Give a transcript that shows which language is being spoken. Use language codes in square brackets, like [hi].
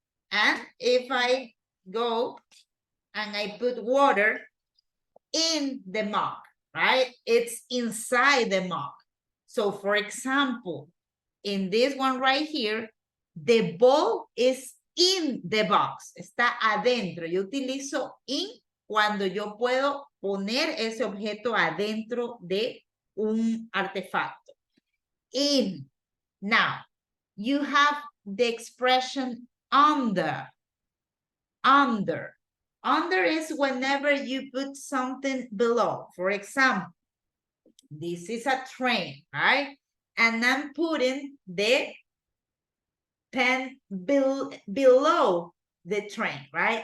[en] And if I go and I put water in the mug, right? It's inside the mug. So for example, in this one right here, the bowl is in the box. [es] Está adentro. Yo utilizo in cuando yo puedo poner ese objeto adentro de un artefacto. [en] In. Now, you have the expression under. under. Under is whenever you put something below. For example, this is a train, right? And I'm putting the pen below the train, right?